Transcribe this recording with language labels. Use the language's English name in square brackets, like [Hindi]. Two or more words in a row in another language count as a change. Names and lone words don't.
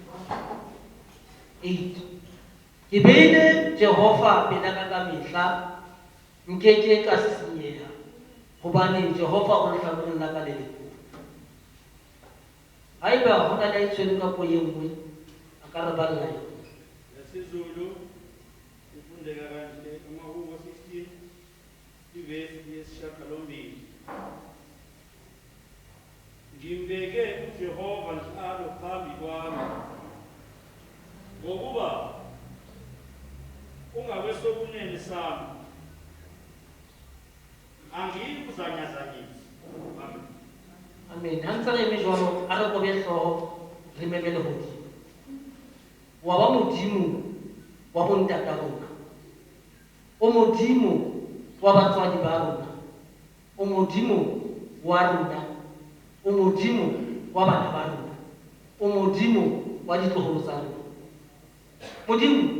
[Southern Sotho] 8. Ke beile Jehova pela ka mehla, nkeke ka senyeha, hobane Jehova o lehlakoreng la ka le leholo. Haeba ho na le tshwere ka po e nngwe, a ka re balla yona. [Zulu] Yasizulu ifundeka kanje amahubo 16 ivesi yesishiyagalombili. Ngimbeke uJehova njalo phambi kwami, ngokuba ungakwesokunene sami, angiyi kuzanyazanyisa. Amen. Amen. [Southern Sotho] Hantsa re jwalo a re kobe hloho re memele hodimo. Wa ba modimo wa bontata rona, o modimo wa batswadi ba rona, o modimo wa rona, o modimo wa bana ba rona, o modimo wa ditloholo tsa rona.